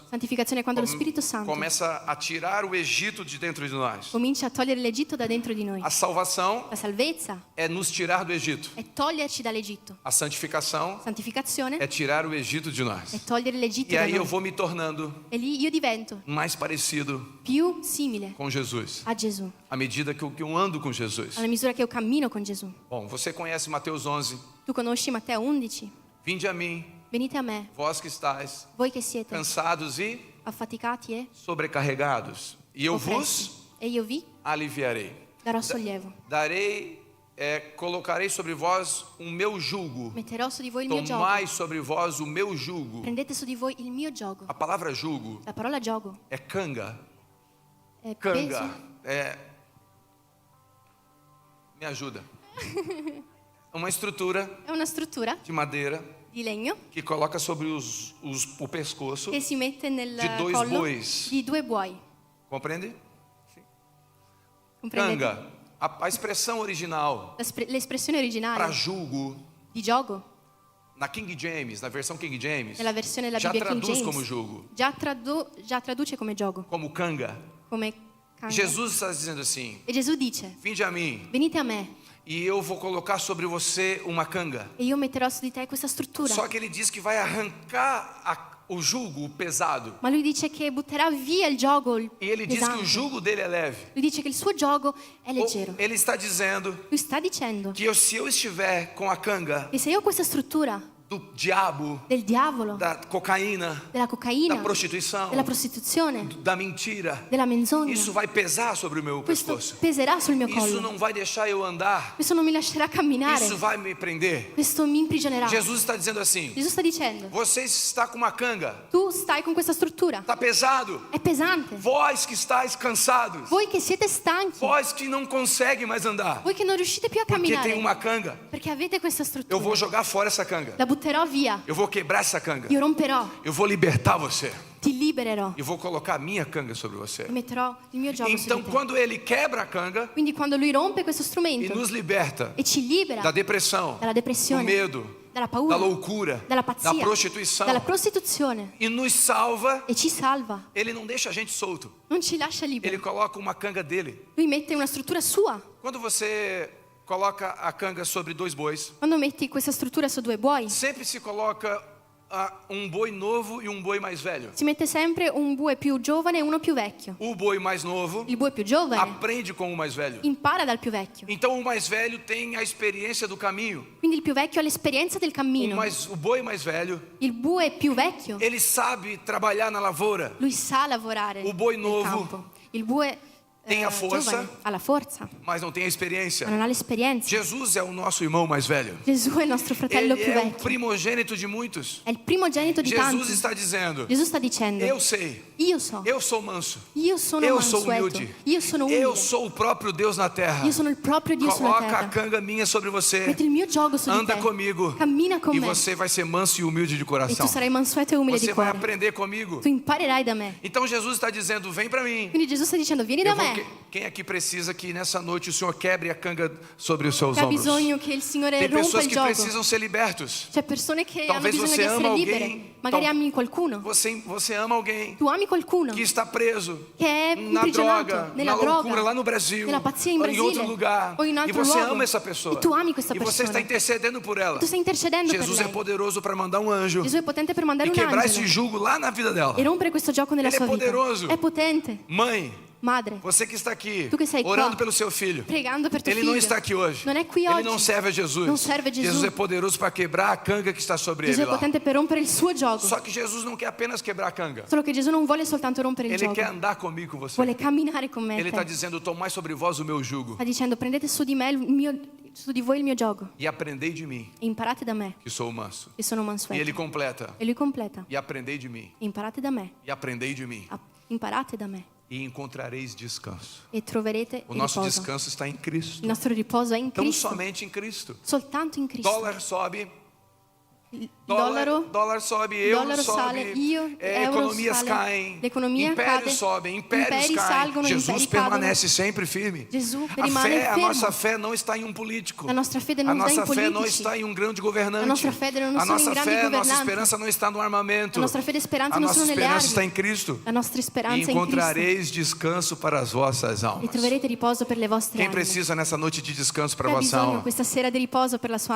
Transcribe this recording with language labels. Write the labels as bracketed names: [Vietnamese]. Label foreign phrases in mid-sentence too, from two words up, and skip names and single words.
[Italian] Santificazione è quando lo Spirito Santo [Portuguese] começa a tirar o Egito de dentro de nós. [Italian] comincia a togliere l'Egitto da dentro di noi. [Portuguese] A salvação [Italian] La salvezza [Portuguese] é nos tirar do Egito. [Italian] è toglierci dall'Egitto. [Portuguese] A santificação [Italian] Santificazione [Portuguese] é tirar o Egito de [Italian] è [Portuguese] nós. [Italian] togliere l'Egitto [Portuguese] E da aí eu [Italian] noi. [Portuguese] vou me tornando [Italian] E lì io divento [Portuguese] mais parecido [Italian] più simile [Portuguese] com Jesus, [Italian] a Gesù, [Portuguese] à medida que eu ando com Jesus. [Italian] alla misura che io cammino con Gesù. [Portuguese] Bom, você conhece Mateus 11. [Italian] Tu conosci Matteo 11? [Portuguese] Vinde a mim, [Italian] Venite a me, [Portuguese] vós que estáis [Italian] voi che siete [Portuguese] cansados e [Italian] affaticati e [Portuguese] sobrecarregados, e eu [Italian] oppressi, [Portuguese] vos [Italian] e io vi [Portuguese] aliviarei. [Italian] darò sollievo. [Portuguese] Colocarei sobre vós o meu jugo. [Italian] Metterò su di voi il mio giogo. [Portuguese] Tomai sobre vós o meu jugo. [Italian] Prendete su di voi il mio giogo. [Portuguese] A palavra jugo [Italian] La parola giogo [Portuguese] é canga. [Italian] è [Portuguese] Canga [Italian] peso. [Portuguese] é. Me ajuda. Uma estrutura [Italian] È una struttura [Portuguese] de madeira [Italian] di legno [Portuguese] que coloca sobre o pescoço. [Italian] che si mette nel Di due collo [Portuguese] bois. [Italian] di 2 buoi. [Portuguese] Compreende? [Italian] Comprendete? [Portuguese] Canga. A expressão original [Italian] L'espressione [Portuguese] para [Italian] originale [Portuguese] jugo [Italian] di giogo [Portuguese] na King James, na versão King James, [Italian] nella versione della [Portuguese] já [Italian] Bibbia King [Portuguese] traduz [Italian] James [Portuguese] como jugo, [Italian] già traduce come giogo, [Portuguese] como canga. [Italian] come canga. [Portuguese] Jesus está dizendo assim: [Italian] E Gesù dice: [Portuguese] vinde a mim [Italian] venite a me [Portuguese] e eu vou colocar sobre você uma canga. [Italian] e io metterò su di te questa struttura. [Portuguese] Só que ele diz que vai arrancar o jugo, o pesado. [Italian] Ma lui dice che butterà via il giogo il [Portuguese] E ele diz que [Italian] pesante. [Portuguese] o jugo dele é leve. [Italian] Lui dice che il suo giogo è [Portuguese] Ou [Italian] leggero. [Portuguese] ele está dizendo [Italian] Lui sta dicendo [Portuguese] que se eu estiver com a canga [Italian] che se io ho questa struttura [Portuguese] do diabo, [Italian] del diavolo, [Portuguese] da cocaína, [Italian] della cocaina, [Portuguese] da prostituição, [Italian] della prostituzione, [Portuguese] da mentira, [Italian] della menzogna, [Portuguese] isso vai pesar sobre o meu [Italian] questo [Portuguese] pescoço. [Italian] peserà sul mio [Portuguese] Isso [Italian] collo. [Portuguese] não vai deixar eu andar. [Italian] Questo non mi lascerà camminare. [Portuguese] Isso vai me prender. [Italian] Questo mi imprigionerà. [Portuguese] Jesus está dizendo assim: [Italian] Gesù sta dicendo: [Portuguese] você está com uma canga, [Italian] tu stai con questa struttura. [Portuguese] está pesado. [Italian] È pesante. [Portuguese] Vós que estáis cansados, [Italian] Voi che siete stanchi, [Portuguese] vós que não conseguem mais andar, [Italian] voi che non riuscite più a [Portuguese] porque [Italian] camminare, [Portuguese] tem uma canga. [Italian] perché avete questa [Portuguese] Eu [Italian] struttura. [Portuguese] vou jogar fora essa canga. [Italian] La butterò via. [Portuguese] Eu vou quebrar essa canga. [Italian] Io romperò. [Portuguese] Eu vou libertar você. [Italian] Ti libererò. [Portuguese] E vou colocar a minha canga sobre você. [Italian] E metterò il mio giogo su [Portuguese] Então, [Italian] di te. [Portuguese] quando ele quebra a canga [Italian] Quindi quando lui rompe questo [Portuguese] e [Italian] strumento [Portuguese] nos liberta [Italian] e ci libera [Portuguese] da depressão, [Italian] dalla [Portuguese] do [Italian] depressione, [Portuguese] medo, [Italian] dalla paura, [Portuguese] da loucura, [Italian] dalla [Portuguese] da [Italian] pazzia, [Portuguese] prostituição [Italian] dalla prostituzione [Portuguese] e nos salva, [Italian] e ci salva, [Portuguese] ele não deixa a gente solto. [Italian] non ci lascia [Portuguese] Ele [Italian] liberi. [Portuguese] coloca uma canga dele. [Italian] Lui mette una struttura sua. [Portuguese] Quando você coloca a canga sobre dois bois, [Italian] Quando metti questa struttura su 2 buoi, [Portuguese] sempre se coloca um boi novo e um boi mais velho. [Italian] si mette sempre un bue più giovane e uno più vecchio. [Portuguese] O boi mais novo [Italian] Il bue più giovane [Portuguese] aprende com o mais velho. [Italian] impara dal più vecchio. [Portuguese] Então o mais velho tem a experiência do caminho. [Italian] Quindi il più vecchio ha l'esperienza del cammino. [Portuguese] O boi mais velho, [Italian] Il bue più vecchio, [Portuguese] ele sabe trabalhar na lavoura. [Italian] lui sa lavorare Il bue nel nuovo campo. Il bue [Portuguese] tem a força, [Italian] giovane ha la forza, [Portuguese] mas não tem a experiência. [Italian] ma non ha l'esperienza. [Portuguese] Jesus é o nosso irmão mais velho. [Italian] Gesù è il nostro fratello [Portuguese] Ele [Italian] più [Portuguese] é o [Italian] vecchio. [Portuguese] primogênito de muitos. [Italian] È il primogenito di tanti. [Portuguese] Jesus está dizendo: [Italian] Gesù sta dicendo: [Portuguese] eu sei, [Italian] io so, [Portuguese] eu sou manso, [Italian] io sono [Portuguese] eu sou [Italian] mansueto, [Portuguese] humilde, [Italian] io sono umile, [Portuguese] eu sou o próprio Deus na terra. [Italian] io sono il proprio Dio sulla [Portuguese] Coloca a [Italian] terra. [Portuguese] canga minha sobre você. [Italian] Metti il mio giogo su di [Portuguese] Anda [Italian] te. [Portuguese] comigo. [Italian] Cammina con [Portuguese] E [Italian] me. [Portuguese] você vai ser manso e humilde de [Italian] E [Portuguese] coração. [Italian] tu sarai mansueto e umile [Portuguese] Você [Italian] di [Portuguese] vai [Italian] cuore. [Portuguese] aprender comigo. [Italian] Tu imparerai da me. [Portuguese] Então Jesus está dizendo: vem para mim. [Italian] Quindi Gesù sta dicendo: vieni da me. [Portuguese] Quem aqui precisa que nessa noite o Senhor quebre a canga sobre os seus [Italian] Che ha [Portuguese] ombros? [Italian] bisogno che il Signore [Portuguese] Tem [Italian] rompa [Portuguese] pessoas [Italian] il [Portuguese] que [Italian] gioco. [Portuguese] precisam ser libertos. [Italian] C'è persone che hanno [Portuguese] Talvez [Italian] bisogno [Portuguese] você [Italian] di essere [Portuguese] ama [Italian] libere. [Portuguese] alguém, [Italian] Magari [Portuguese] tal- [Italian] ami qualcuno. [Portuguese] Você ama alguém [Italian] Tu ami qualcuno [Portuguese] que está preso [Italian] che è [Portuguese] na [Italian] imprigionato [Portuguese] droga, [Italian] nella [Portuguese] na loucura [Italian] droga, [Portuguese] lá no Brasil, [Italian] nella pazzia in [Portuguese] ou em [Italian] Brasile, [Portuguese] outro lugar. [Italian] o in [Portuguese] E [Italian] altro [Portuguese] você [Italian] luogo. [Portuguese] ama essa pessoa. [Italian] E tu ami questa [Portuguese] E você está [Italian] persona. [Portuguese] intercedendo por ela. [Italian] Tu stai intercedendo per [Portuguese] Jesus é [Italian] lei. [Portuguese] poderoso para mandar um anjo [Italian] Gesù è potente per mandare [Portuguese] e [Italian] un [Portuguese] quebrar esse [Italian] angelo [Portuguese] jugo lá na vida dela. [Italian] e rompere questo gioco nella [Portuguese] Ele é [Italian] sua vita. [Portuguese] poderoso. [Italian] È potente. [Portuguese] Mãe, [Italian] Madre, [Portuguese] você que está aqui [Italian] Tu que sei qua, [Portuguese] orando pelo seu filho. [Italian] pregando per tuo [Portuguese] Ele [Italian] figlio. [Portuguese] não está aqui hoje. [Italian] Non è qui [Portuguese] Ele [Italian] oggi. [Portuguese] não serve a Jesus. [Italian] Non serve a Gesù. [Portuguese] Jesus é poderoso para quebrar a canga que está sobre [Italian] Gesù [Portuguese] ele [Italian] è [Portuguese] lá. [Italian] potente per rompere il suo gioco. [Portuguese] Só que Jesus não quer apenas quebrar a canga. [Italian] Solo che Gesù non vuole soltanto rompere il [Portuguese] Ele [Italian] gioco. [Portuguese] quer andar comigo com você. [Italian] Vuole camminare con me. [Portuguese] Ele [Italian] e [Portuguese] está [Italian] te. [Portuguese] dizendo: tomai sobre vós o meu jugo [Italian] Sta dicendo: prendete su di me su di voi il mio gioco [Portuguese] e aprendei de mim, [Italian] e imparate da me, [Portuguese] que sou manso. [Italian] che sono [Portuguese] E [Italian] mansueto. [Portuguese] ele completa: [Italian] E lui completa: [Portuguese] e aprendei de mim, [Italian] imparate da me, [Portuguese] e aprendei de mim, [Italian] imparate da me [Portuguese] e encontrareis descanso. [Italian] e troverete [Portuguese] O [Italian] il [Portuguese] nosso [Italian] riposo. [Portuguese] descanso está em [Italian] Il [Portuguese] Cristo. [Italian] nostro riposo è in [Portuguese] Tão [Italian] Cristo, [Portuguese] somente em Cristo. [Italian] soltanto in Cristo. [Portuguese] Dólar sobe, Dólar sobe, euro [Italian] dollaro sale, [Portuguese] sobe, [Italian] euro [Portuguese] economias [Italian] sale, [Portuguese] caem, [Italian] l'economia [Portuguese] impérios [Italian] cade, [Portuguese] sobem, impérios [Italian] imperi [Portuguese] caem. [Italian] salgono, [Portuguese] Jesus [Italian] imperi [Portuguese] permanece sempre firme. [Italian] Gesù [Portuguese] A [Italian] rimane fermo. [Portuguese] nossa fé não está em um político. [Italian] La nostra fede [Portuguese] A [Italian] non sta in [Portuguese] nossa fé não [Italian] politici. [Portuguese] está em um grande governante. [Italian] A nostra fede non [Portuguese] A [Italian] sono in [Portuguese] nossa [Italian] grandi [Portuguese] fé, a nossa [Italian] governanti. [Portuguese] esperança não está no armamento. [Italian] La nostra fede e speranza [Portuguese] A [Italian] non [Portuguese] nossa [Italian] sono nelle [Portuguese] esperança está [Italian] armi. [Portuguese] em Cristo. [Italian] La nostra [Portuguese] E [Italian] speranza è in Cristo. [Portuguese] encontrareis descanso para as vossas [Italian] E [Portuguese] almas. [Italian] troverete riposo per le vostre [Portuguese] Quem [Italian] anime. [Portuguese] precisa nessa noite de descanso para a [Italian] Chi ha [Portuguese] vossa [Italian] bisogno [Portuguese] alma? [Italian] questa sera di riposo per la sua